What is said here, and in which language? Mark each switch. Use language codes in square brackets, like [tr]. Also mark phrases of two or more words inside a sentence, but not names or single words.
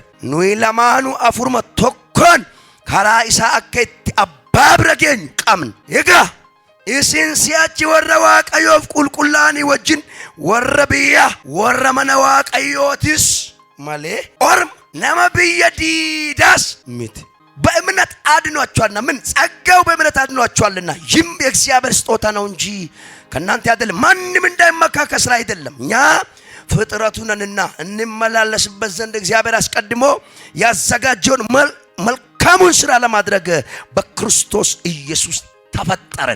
[om] Nuyi lamaanuu afuruma tokkoon karaa isaa akka itti abbaa bira geenyu qabna. Egaa isin si'achi warra waaqayyoof qulqullaanii wajjin warra biyya warra mana waaqayyootis malee orma nama biyya diidaas miti. [am] በእምነት አድኗቸዋልና ምን ጸጋው በእምነት አድኗቸዋልና ይህም የእግዚአብሔር ስጦታ ነው እንጂ ከናንተ አይደለም። ማንም እንዳይመካ ከስራ አይደለም። እኛ ፍጥረቱ ነንና እንመላለስበት ዘንድ እግዚአብሔር አስቀድሞ ያዘጋጀውን መልካሙን ስራ ለማድረግ በክርስቶስ ኢየሱስ ተፈጠረን።